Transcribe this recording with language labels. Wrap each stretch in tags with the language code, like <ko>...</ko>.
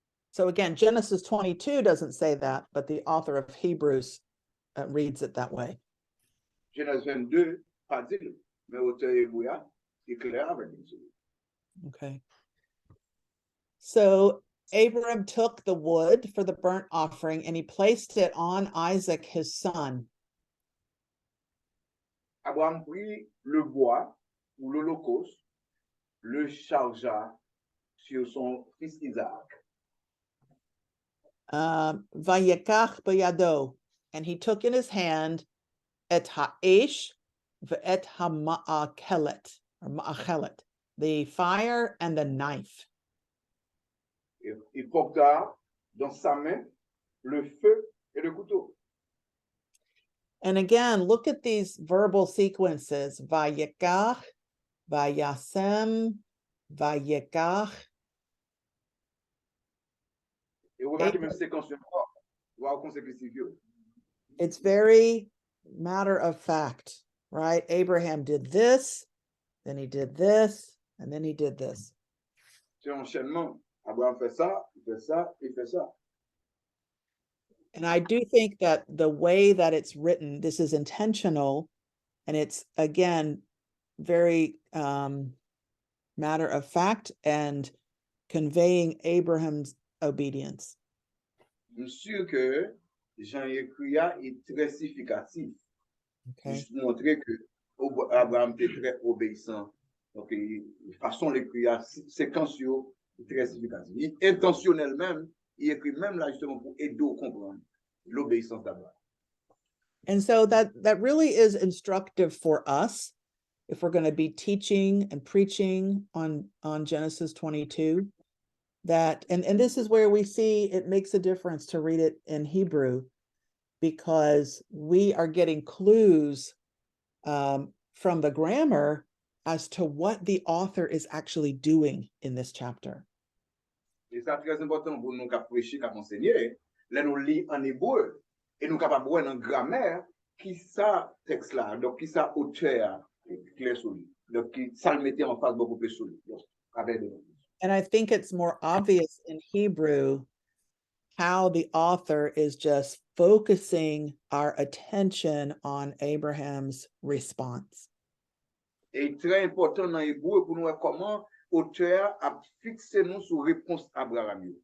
<en>So again, Genesis 22 doesn't say that, but the author of Hebrews reads it that way.</en> <fr>Genèse 22, pas dit, mais auteur hébreu est clair avec nous.</fr> <en>Okay. So Abram took the wood for the burnt offering and he placed it on Isaac, his son.</en> <fr>Abraham prit le bois pour l'holocauste, le chargea sur son fils Isaac.</fr> <en>Vayekach bayado, and he took in his hand et ha'esh ve'et ha'ma'akelet, or ma'achelet, the fire and the knife.</en> <fr>Il porta dans sa main le feu et le couteau.</fr> <en>And again, look at these verbal sequences. Vayekach, vayasem, vayekach.</en> <fr>Et remarquez même séquence de mort, voir consécutif.</fr> <en>It's very matter of fact, right? Abraham did this, then he did this, and then he did this.</en> <fr>C'est un enchaînement. Abraham fait ça, il fait ça, il fait ça.</fr> <en>And I do think that the way that it's written, this is intentional, and it's, again, very matter of fact and conveying Abraham's obedience.</en> <fr>Je suis sûr que Jean écrit est très significatif.</fr> <en>Okay.</en> <fr>Juste pour montrer que Abraham était très obéissant. Donc, de façon l'écrire, séquence est très significative. Intentionnel même, il écrit même là justement pour aider à comprendre l'obéissance d'Abraham.</fr> <en>And so that really is instructive for us if we're going to be teaching and preaching on Genesis 22. That and this is where we see it makes a difference to read it in Hebrew, because we are getting clues from the grammar as to what the author is actually doing in this chapter.</en> <fr>Et c'est très important pour nous prêcher, enseigner. Là, nous lisons en hébreu et nous capables de voir en grammaire qui ça texte là, donc qui ça auteur clair sur lui, donc qui ça le mettait en face beaucoup plus sur lui.</fr> <en>And I think it's more obvious in Hebrew how the author is just focusing our attention on Abraham's response.</en> <fr>Et très important dans hébreu pour nous voir comment auteur a fixé nous sur réponse Abraham.</fr>